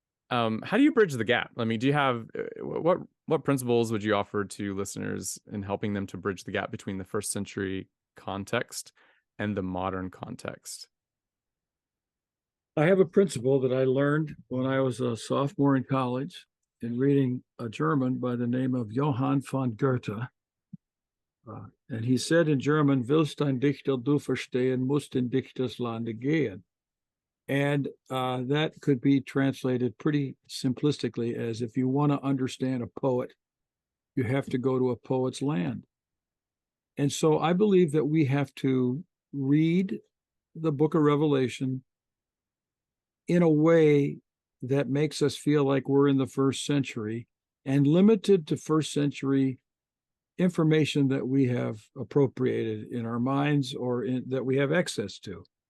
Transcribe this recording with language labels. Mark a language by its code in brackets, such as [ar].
[en] How do you bridge the gap? I mean, do you have what principles would you offer to listeners in helping them to bridge the gap between the first century context and the modern context? I have a principle that I learned when I was a sophomore in college in reading a German by the name of Johann von Goethe. And he said in German, [de] "Willst ein Dichter du verstehen, musst in Dichters Lande gehen." [en] And that could be translated pretty simplistically as, if you want to understand a poet, you have to go to a poet's land. And so I believe that we have to read the book of Revelation in a way that makes us feel like we're in the first century, and limited to first century information that we have appropriated in our minds or that we have access to.